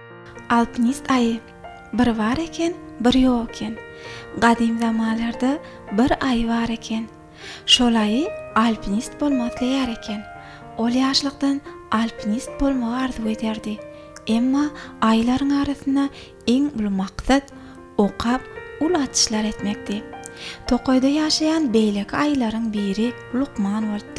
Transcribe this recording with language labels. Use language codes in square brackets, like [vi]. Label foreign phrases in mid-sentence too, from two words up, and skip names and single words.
[tk] Alpinist ayı bir var eken, bir yok eken. Gadim zamanlarda bir ay var eken. Şol ayı alpinist bolmak diler eken. Ol yaşlykdan alpinist bolmagy arzu ederdi. Emma aylaryň arasynda eň ulu maksat okap ul atışlar etmekdi. Tokoyda yaşayan beýleki aylaryň biri Lukman bolupdyr.